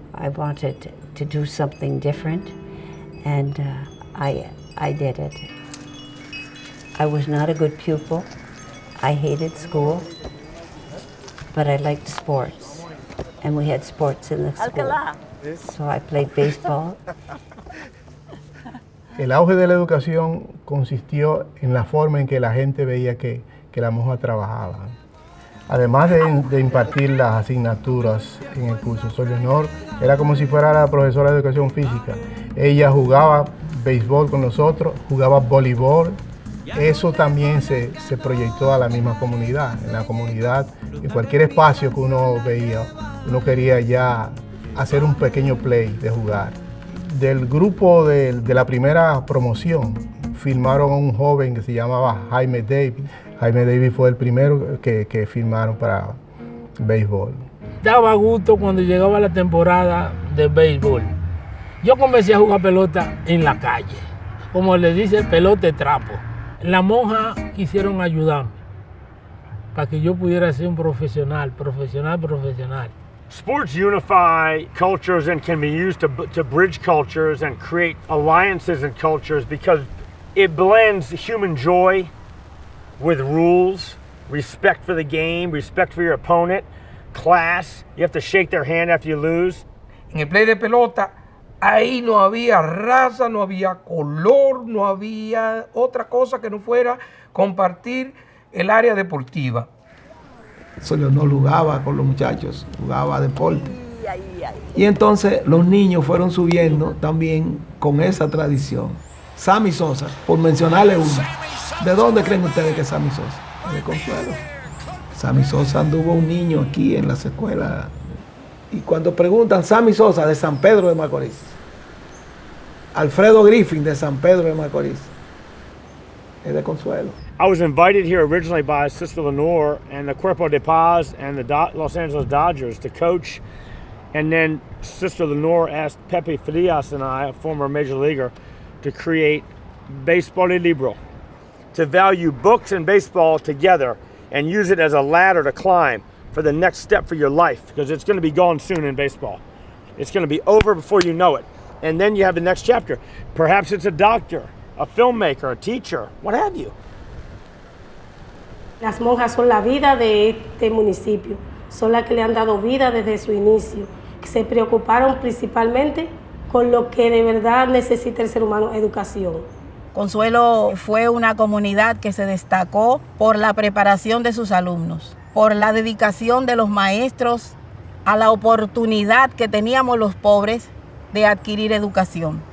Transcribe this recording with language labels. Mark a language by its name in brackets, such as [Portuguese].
[English] I wanted to do something different, and I did it. I was not a good pupil. I hated school, but I liked sports, and we had sports in the school. So I played baseball. [Spanish] El auge de la educación consistió en la forma en que la gente veía que la monja trabajaba. Además de impartir las asignaturas en el curso, Sor Leonor era como si fuera la profesora de educación física. Ella jugaba béisbol con nosotros, jugaba voleibol. Eso también se proyectó a la misma comunidad. En la comunidad, en cualquier espacio que uno veía, uno quería ya hacer un pequeño play de jugar. Del grupo de la primera promoción, firmaron a un joven que se llamaba Jaime Davis. Jaime Davis fue el primero que firmaron para béisbol. Daba gusto cuando llegaba la temporada de béisbol. Yo comencé a jugar pelota en la calle, como le dice, pelota de trapo. Las monjas quisieron ayudarme para que yo pudiera ser un profesional. [English] Sports unify cultures and can be used to bridge cultures and create alliances in cultures because it blends human joy with rules, respect for the game, respect for your opponent, class. You have to shake their hand after you lose. [Spanish] En el play de pelota, ahí no había raza, no había color, no había otra cosa que no fuera compartir el área deportiva. Sor Leonor jugaba con los muchachos, jugaba deporte. Y entonces los niños fueron subiendo también con esa tradición. Sammy Sosa, por mencionarle uno. ¿De dónde creen ustedes que es Sammy Sosa? De Consuelo. Sammy Sosa anduvo un niño aquí en las escuelas. Y cuando preguntan Sammy Sosa de San Pedro de Macorís, Alfredo Griffin de San Pedro de Macorís, es de Consuelo. [English] I was invited here originally by Sister Lenore and the Cuerpo de Paz and the Los Angeles Dodgers to coach. And then Sister Lenore asked Pepe Frias and I, a former major leaguer, to create Baseball y Libro, to value books and baseball together and use it as a ladder to climb for the next step for your life, because it's going to be gone soon in baseball. It's going to be over before you know it. And then you have the next chapter. Perhaps it's a doctor, a filmmaker, a teacher, what have you. [Spanish] Las monjas son la vida de este municipio, son las que le han dado vida desde su inicio. Se preocuparon principalmente con lo que de verdad necesita el ser humano, educación. Consuelo fue una comunidad que se destacó por la preparación de sus alumnos, por la dedicación de los maestros a la oportunidad que teníamos los pobres de adquirir educación.